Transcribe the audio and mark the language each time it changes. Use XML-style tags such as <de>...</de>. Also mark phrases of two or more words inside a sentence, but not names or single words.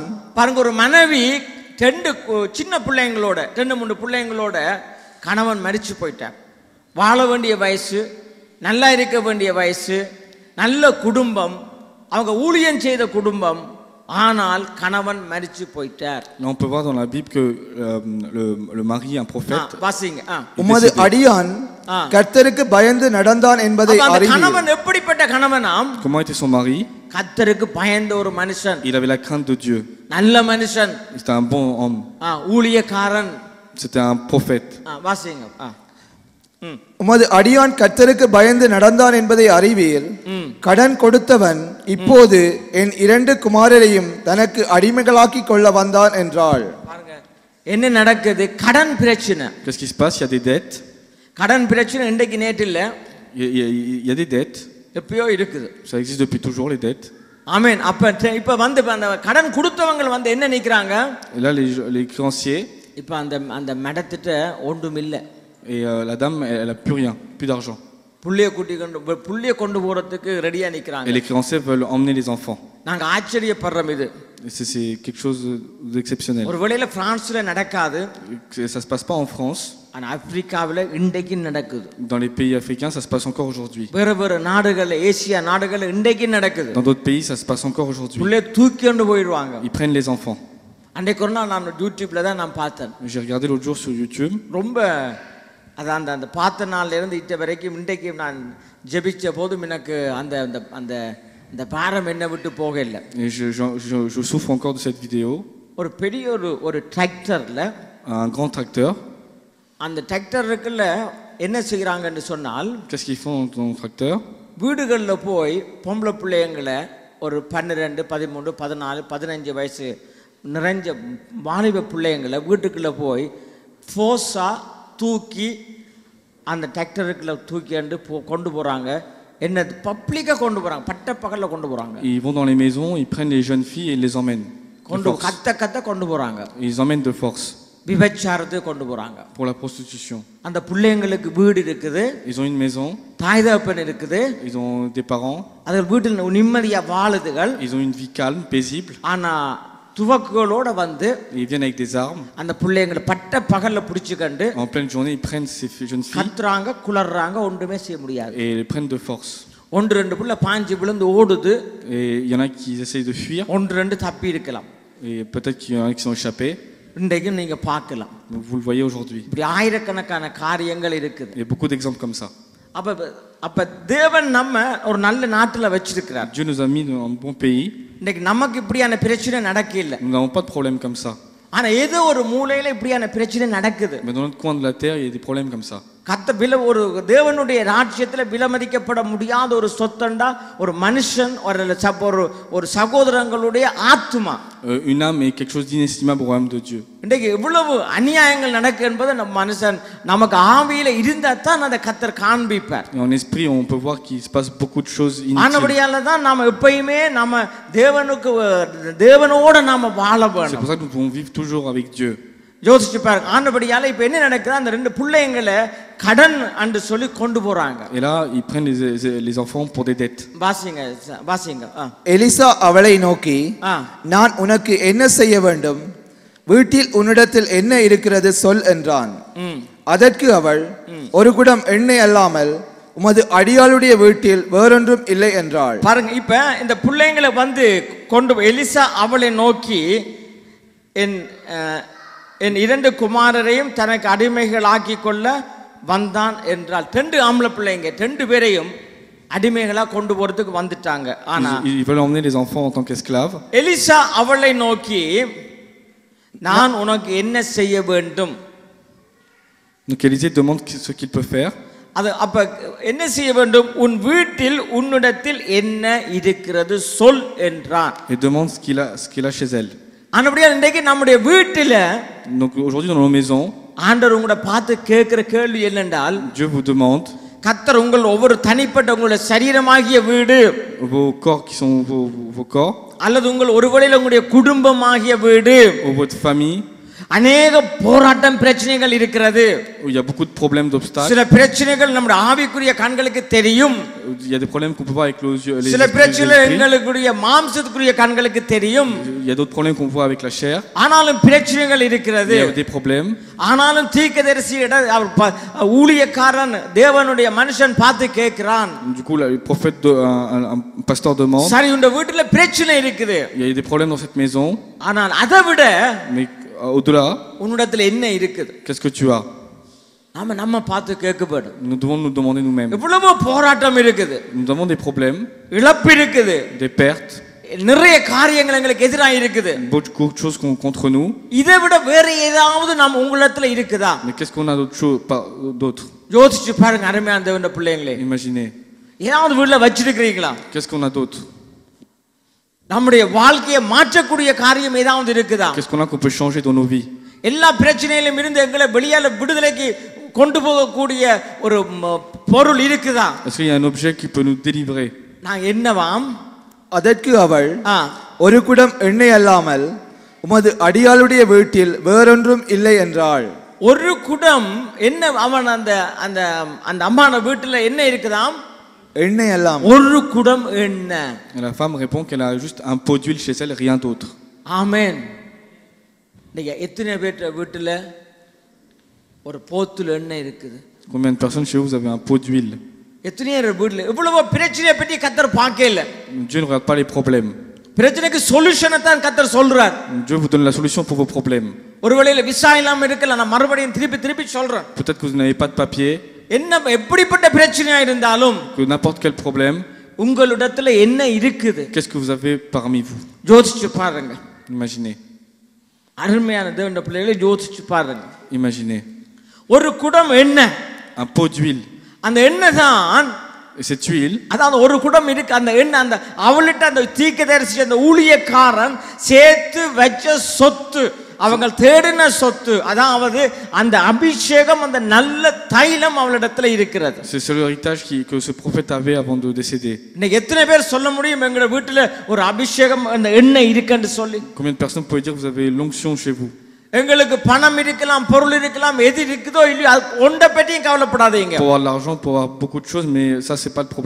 <ta>பாருங்க ஒரு மனைவி 2 சின்ன பிள்ளைங்களோட 2-3 பிள்ளைங்களோட கணவன் மரிச்சு போயிட்டார். வாழ வேண்டிய வயசு, நல்லா இருக்க வேண்டிய வயசு, நல்ல குடும்பம், அவங்க ஊழியம் செய்த குடும்பம், ஆனால் கணவன் மரிச்சு போயிட்டார்.</ta> <fr>Là, on peut voir dans la Bible que le mari, un prophète,</fr> <ta>வாசிங்க. உமது அடியான் கர்த்தருக்கு பயந்து நடந்தான் என்பதை அறிவீர். கணவன் எப்படிப்பட்ட கணவனாம்?</ta> <fr>comment était son mari?</fr> <ta>கர்த்தருக்கு பயந்த ஒரு மனுஷன்,</ta> <fr>Il avait la crainte de Dieu.</fr> <ta>நல்ல மனுஷன்,</ta> <fr>C'était un bon homme.</fr> <ta>ஊழியக்காரன்.</ta> <fr>C'était un prophète.</fr> <ta>வாசிங்க. உமது அடியான் கர்த்தருக்கு பயந்து நடந்தான் என்பதை அறிவீர். கடன் கொடுத்தவன் இப்போது என் 2 குமாரரையும் தனக்கு அடிமைகளாக்கி கொள்ள வந்தான் என்றாள். பாருங்க என்ன நடக்குது? கடன் பிரச்சனை.</ta> <fr>Qu'est-ce qui se passe? Il y a des dettes.</fr> <ta>கடன் பிரச்சனை இன்றைக்கு நேற்று இல்ல,</ta> <fr>Il y a des dettes.</fr> <ta>எப்பயோ இருக்குது.</ta> <fr>Ça existe depuis toujours, les dettes.</fr> <ta>ஆமென். இப்ப வந்து அந்த கடன் கொடுத்தவங்க வந்து என்ன நினைக்கிறாங்க?</ta> <fr>Et là, les créanciers.</fr> <ta>இப்ப அந்த மடத்திட்ட ஒன்றும் இல்ல.</ta> <fr>Et la dame, elle a plus rien, plus d'argent.</fr> <ta>புள்ளிய கொண்டு போறதுக்கு ரெடியா நிக்கிறாங்க.</ta> <fr>Et les créanciers veulent emmener les enfants.</fr> <ta>நாங்க ஆச்சரியப்படுறோம் இது.</ta> <fr>C'est quelque chose d'exceptionnel.</fr> <ta>ஒருவேளை பிரான்ஸ்ல நடக்காது.</ta> <fr>Ça se passe pas en France.</fr> <ta>ஆனா ஆப்பிரிக்காவுல இன்றைக்கு நடக்குது.</ta> <fr>Dans les pays africains, ça se passe encore aujourd'hui.</fr> <ta>வேற நாடுகள்ல ஏசியா நாடுகள்ல இன்றைக்கு நடக்குது.</ta> <fr>Dans d'autres pays, ça se passe encore aujourd'hui.</fr> <ta>புள்ளைய தூக்கி கொண்டு போயிடுவாங்க.</ta> <fr>Ils prennent les enfants.</fr> <ta>அன்றைக்கு ஒரு நாள் நான் யூடியூப்ல தான் நான் பார்த்தேன்.</ta> <fr>J'ai regardé l'autre jour sur YouTube.</fr> <ta>ரொம்ப அதான் அந்த பார்த்த நாள்ல இருந்து இட்ட வரைக்கும் இன்றைக்கு நான் ஜெபிச்ச போதும் எனக்கு அந்த அந்த அந்த அந்த பாரம் என்ன விட்டு போகல.</ta> <fr>Et je souffre encore de cette vidéo.</fr> <ta>ஒரு பெரிய ஒரு டிராக்டர்ல</ta> <fr>Un grand tracteur.</fr> <ta>அந்த டிராக்டருக்குள்ள என்ன செய்றாங்கன்னு சொன்னால்,</ta> <fr>Qu'est-ce qu'ils font dans le tracteur?</fr> <ta>வீடுகள்ல போய் பொம்பளை பிள்ளைங்களை ஒரு 12, 13, 14, 15 வயசு நிறைஞ்ச வாலிப பிள்ளைங்களை வீட்டுக்குள்ள போய் ஃபோர்ஸா தூக்கி அந்த டிராக்டருக்குள்ள தூக்கிண்டு கொண்டு போறாங்க. என்ன பப்ளிக்கா கொண்டு போறாங்க, பட்ட பகல்ல கொண்டு போறாங்க.</ta> <fr>Ils vont dans les maisons, ils prennent les jeunes filles et ils les emmènent.</fr> <ta>கொண்டு கத்த கொண்டு போறாங்க.</ta> <fr>Ils emmènent de force.</fr> <ta>விபச்சாரத்துக்கு கொண்டு போறாங்க.</ta> <fr>Pour la prostitution.</fr> <ta>அந்த பிள்ளைங்களுக்கு வீடு இருக்குது,</ta> <fr>Ils ont une maison.</fr> <ta>தாய் தகப்பன் இருக்குது,</ta> <fr>Ils ont des parents.</fr> <ta>அது வீட்டில் நிம்மதியா வாழுதுகள்.</ta> <fr>Ils ont une vie calme, paisible.</fr> <ta>ஆனா துவக்குகளோட வந்து</ta> <fr>Ils viennent avec des armes.</fr> <ta>அந்த பிள்ளைங்களை பட்ட பகல்ல பிடிச்சுக்கண்டு</ta> <fr>En pleine journée, ils prennent ces jeunes filles</fr> <ta>கத்துறாங்க, குளறாங்க, ஒன்றுமே செய்ய முடியாது.</ta> <fr>et les prennent de force.</fr> <ta>1-2 புள்ள பாஞ்சு விழுந்து ஓடுது.</ta> <fr>Et il y en a qui essayent de fuir.</fr> <ta>1-2 தப்பி இருக்கலாம்.</ta> <fr>Et peut-être qu'il y en a qui sont échappés.</fr> <ta>இன்றைக்கு நீங்க பார்க்கலாம்.</ta> <fr>Vous le voyez aujourd'hui.</fr> <ta>இப்படி ஆயிரக்கணக்கான காரியங்கள் இருக்குது.</ta> <fr>Il y a beaucoup d'exemples comme ça.</fr> <ta>அப்ப தேவன் நம்ம ஒரு நல்ல நாட்டுல வச்சிருக்கிறார்.</ta> <fr>Dieu nous a mis dans un bon pays.</fr> <ta>இன்னைக்கு நமக்கு இப்படியான பிரச்சனை நடக்கல.</ta> <fr>Nous n'avons pas de problème comme ça.</fr> <ta>ஆனா ஏதோ ஒரு மூலையில இப்படியான பிரச்சனை நடக்குது.</ta> <fr>Mais dans notre coin de la terre, il y a des problèmes comme ça.</fr> <ta>ஒரு தேவனுடைய ராஜ்யத்துல விலமதிக்கப்பட முடியாத ஒரு சொத்தண்டா ஒரு மனுஷன் ஒரு சகோதரங்களுடைய ஆத்மா.</ta> <fr>Une âme est quelque chose d'inestimable au royaume de Dieu.</fr> <ta>இன்றைக்கு எவ்வளவு அநியாயங்கள் நடக்கு என்பதை நம்ம மனுஷன் நமக்கு ஆவியில இருந்தா தான் அதை கர்த்தர் காண்பிப்பார்.</ta> <fr>Et en esprit, on peut voir qu'il se passe beaucoup de choses inutiles.</fr> <ta>ஆனபடியால தான் நாம எப்பயுமே நம்ம தேவனோட நாம வாழ</ta> <fr>C'est</fr> <ta>வேண்டும்.</ta> <fr>pour ça que nous devons vivre toujours avec Dieu.</fr> <ta>யோசிச்சு பாருங்க. ஆனபடியால இப்ப என்ன நடக்குது, அந்த ரெண்டு பிள்ளைங்களை கடன் என்று சொல்லி கொண்டு போறாங்க.</ta> <fr>Et là, ils prennent les enfants pour des dettes.</fr> <ta>வாசிங்க. எலிசா அவளை நோக்கி, நான் உனக்கு என்ன செய்ய வேண்டும், வீட்டில் உன்னிடத்தில் என்ன இருக்கிறது சொல் என்றான். அதற்கு அவள், ஒரு குடம் எண்ணெய் அல்லாமல் உமது அடியாளுடைய வீட்டில் வேறொன்றும் இல்லை என்றாள். பாருங்க, இப்ப இந்த பிள்ளைங்களை வந்து கொண்டு எலிசா அவளை நோக்கி என் இரண்டு குமாரரையும் தனக்கு அடிமைகளாக்கி கொள்ள வந்தான் என்றால். ரெண்டு ஆம்பளை பிள்ளைங்க ரெண்டு பேரையும் அடிமைகளா கொண்டு போறதுக்கு வந்துட்டாங்க. ஆனா</ta> <fr>ils veulent emmener les enfants en tant qu'esclaves.</fr> <ta>எலிசா அவளை நோக்கி, நான் உனக்கு என்ன செய்ய வேண்டும்.</ta> <fr>Donc Élisée demande ce qu'il peut faire.</fr> <ta>அது அப்ப என்ன செய்ய வேண்டும், உன் வீட்டில் உன்னிடத்தில் என்ன இருக்கிறது சொல் என்றான்.</ta> <fr>Et demande ce qu'il a chez elle.</fr> <ta>ஆனபடியா இன்றைக்கு நம்முடைய வீட்டில,</ta> <fr>Donc aujourd'hui dans nos maisons,</fr> <ta>ஆண்டவர் உங்களை பார்த்து கேட்கிற கேள்வி என்னென்றால்,</ta> <fr>Dieu vous demande,</fr> <ta>கர்த்தர் உங்கள் ஒவ்வொரு தனிப்பட்ட உங்களுடைய சரீரமாகிய வீடு,</ta> <fr>vos corps qui sont vos corps,</fr> <ta>அல்லது உங்கள் ஒருவேளை உங்களுடைய குடும்பமாகிய வீடு,</ta> <fr>ou votre famille,</fr> <ta>அநேக போராட்டம் பிரச்சனைகள் இருக்கிறது.</ta> <fr>où il y a beaucoup de problèmes, d'obstacles.</fr> <ta>சில பிரச்சனைகள் நம்முடைய ஆவிக்குரிய கண்களுக்கு தெரியும்.</ta> <fr>Il y a des problèmes qu'on peut voir avec les yeux.</fr> <ta>சில பிரச்சனைகள் எங்களுடைய மாம்சத்துக்குரிய கண்களுக்கு தெரியும்.</ta> <fr>Il y a d'autres problèmes qu'on voit avec la chair.</fr> <ta>ஆனாலும் பிரச்சனைகள் இருக்கிறது.</ta> <fr>Il y a des problèmes.</fr> <ta>ஆனாலும் தீர்க்கதரிசியிட ஊழியக்காரன் தேவனுடைய மனுஷன் பார்த்து கேட்கிறான்.</ta> <fr>Du coup, le prophète, un pasteur demande.</fr> <ta>சரி, உங்க வீட்டுல பிரச்சனை இருக்குது.</ta> <fr>Il y a des problèmes dans cette maison.</fr> <ta>ஆனால் அதை விட</ta> <fr>Mais au-delà,</fr> <ta>உன்னிடத்துல என்ன இருக்குது,</ta> <fr>qu'est-ce que tu as?</fr> <ta>நம்ம பார்த்து கேட்கப்படும்.</ta> <fr>Nous devons nous demander nous-mêmes.</fr> <ta>எவ்வளவோ போராட்டம் இருக்குது,</ta> <fr>Nous avons des problèmes,</fr> <ta>இழப்பு இருக்குது,</ta> <fr>des pertes,</fr> <ta>நிறைய காரியங்கள் எங்களுக்கு எதிராக இருக்குது.</ta> <fr>beaucoup de choses contre nous.</fr> <ta>இதை விட வேற ஏதாவது நம்ம உங்களிடத்துல இருக்குதா?</ta> <fr>Mais qu'est-ce qu'on a d'autre?</fr> <ta>யோசிச்சு பாருங்க அருமையான தேவனுடைய பிள்ளைங்களே.</ta> <fr>Imaginez.</fr> <ta>ஏதாவது வீட்டுல வச்சிருக்கிறீங்களா?</ta> <fr>Qu'est-ce qu'on a d'autre?</fr> <ta>நம்முடைய வாழ்க்கையை மாற்றக்கூடிய காரியம் ஏதாவது இருக்குதா?</ta> <fr>Qu'est-ce qu'on a qu'on peut changer dans nos vies?</fr> <ta>எல்லா பிரச்சனையிலும் இருந்து எங்களை வெளியால விடுதலைக்கு கொண்டு போகக்கூடிய ஒரு பொருள் இருக்குதா?</ta> <fr>Est-ce qu'il y a un objet qui peut nous délivrer?</fr> <ta>நான் என்னவாம்? அதற்கு அவள், ஒரு குடம் எண்ணெய் அல்லாமல் உமது அடியாளுடைய வீட்டில் வேறொன்றும் இல்லை என்றாள். ஒரு குடம் என்ன? அவன் அந்த அந்த அந்த அம்மான வீட்டுல என்ன இருக்குதாம்? எண்ணெய் அல்லாமல். ஒரு குடம் எண்ணெய்.</ta> <fr>La femme répond qu'elle a juste un pot d'huile chez elle, rien d'autre.</fr> <ta>ஆமென். நீங்க எத்தனை பேர் வீட்டுல ஒரு போத்துல எண்ணெய் இருக்குது?</ta> <fr>Combien de personnes chez vous avez un pot d'huile?</fr> <ta>எத்தனை வீட்டுல இவ்வளவு பிரச்சனையை பற்றி கர்த்தர் பார்க்கல.</ta> <fr>Dieu ne regarde pas les problèmes.</fr> <ta>பிரச்சனைக்கு சொல்யூஷனை தான் கர்த்தர் சொல்றார்.</ta> <fr>Dieu vous donne la solution pour vos problèmes.</fr> <ta>ஒருவேளை விசா இல்லாம இருக்கலாம், நான் மறுபடியும் திருப்பி சொல்றேன்.</ta> <fr>Peut-être que vous n'avez pas de papier.</fr> <ta>என்ன எப்படிப்பட்ட பிரச்சனையா இருந்தாலும்,</ta> <fr>Que n'importe quel problème,</fr> <ta>உங்களிடத்துல என்ன இருக்குது?</ta> <fr>qu'est-ce que vous avez parmi vous?</fr> <ta>யோசிச்சு பாருங்க.</ta> <fr>Imaginez.</fr> <ta>அருமையான தேவனுடைய பிள்ளைகளை யோசிச்சு பாருங்க.</ta> <fr>Imaginez.</fr> <ta>ஒரு குடம் எண்ணெய்,</ta> <fr>Un pot d'huile.</fr> <ta>அந்த எண்ணெய் தான்,</ta> <fr>Et cette huile,</fr> <ta>அதாவது ஒரு குடம் இருக்கு, அந்த எண்ணெய் அந்த அவளிட்ட அந்த தீர்க்கதரிசி அந்த ஊழியக்காரன் சேர்த்து வச்ச சொத்து, அவங்க தேடின சொத்து, அதாவது அந்த அபிஷேகம், அந்த நல்ல தைலம் அவளிடத்துல இருக்கிறது.</ta> <fr>c'est l'héritage que ce prophète avait avant de décéder.</fr> <ta>இன்னைக்கு எத்தனை பேர் சொல்ல முடியும் எங்க வீட்டுல ஒரு அபிஷேகம் அந்த எண்ணெய் இருக்குன்னு சொல்லி?</ta> <fr>Combien de personnes peuvent dire que vous avez l'onction chez vous?</fr> <ta>எங்களுக்கு பணம் இருக்கலாம், பொருள் இருக்கலாம், எது இருக்குதோ இல்லையோ ஒன்றை பற்றியும் கவலைப்படாதீங்க.</ta> <fr>Pour avoir l'argent, pour avoir beaucoup de choses, mais ça c'est pas le problème.</fr>